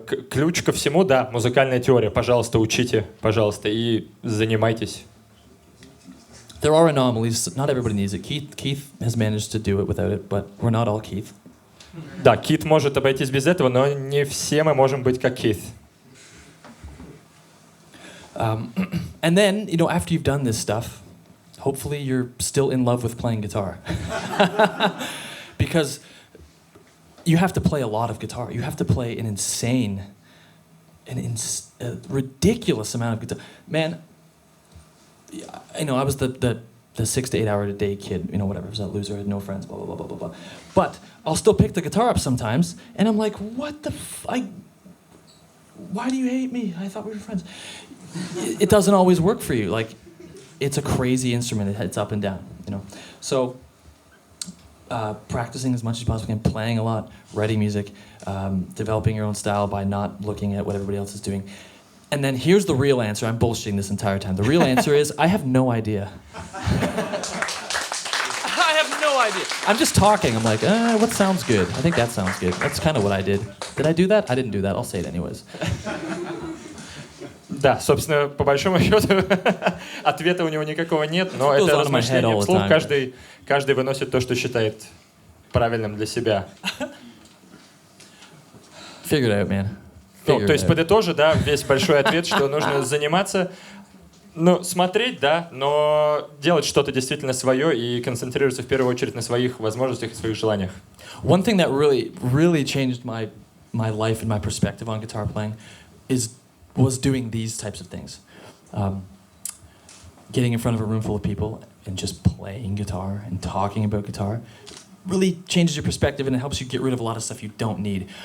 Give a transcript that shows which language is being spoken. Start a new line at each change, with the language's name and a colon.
Russian: Ключ ко всему, да, музыкальная теория. Пожалуйста, учите, пожалуйста, и занимайтесь.
English: There are anomalies. Not everybody needs it. Keith has managed to do it without it, but we're not all Keith.
Russian: Да, Кит может обойтись без этого, но не все мы можем быть как Кит.
English: And then, after you've done this stuff, hopefully you're still in love with playing guitar. Because you have to play a lot of guitar. You have to play an ridiculous amount of guitar. Man, I was the 6 to 8 hour a day kid, whatever, I was a loser, had no friends, blah, blah, blah, blah, blah, blah. But I'll still pick the guitar up sometimes, and I'm like, what the why do you hate me? I thought we were friends. It doesn't always work for you. Like, it's a crazy instrument. It's up and down, So, practicing as much as you possibly can, playing a lot, writing music, developing your own style by not looking at what everybody else is doing. And then here's the real answer. I'm bullshitting this entire time. The real answer is I have no idea. I have no idea. I'm just talking. I'm like, what sounds good? I think that sounds good. That's kind of what I did. Did I do that? I didn't do that. I'll say it anyways.
Russian: Да, собственно, по большому счету, ответа у него никакого нет, но это размышление вслух. Каждый выносит то, что считает правильным для себя.
English: Figure it out, man.
Russian: То есть, подытожи, да, весь большой ответ, что нужно заниматься, смотреть, да, но делать что-то действительно свое и концентрироваться в первую очередь на своих возможностях и своих желаниях.
English: One thing that really changed my life and my perspective on guitar playing was doing these types of things. Getting in front of a room full of people and just playing guitar and talking about guitar really changes your perspective, and it helps you get rid of a lot of stuff you don't need.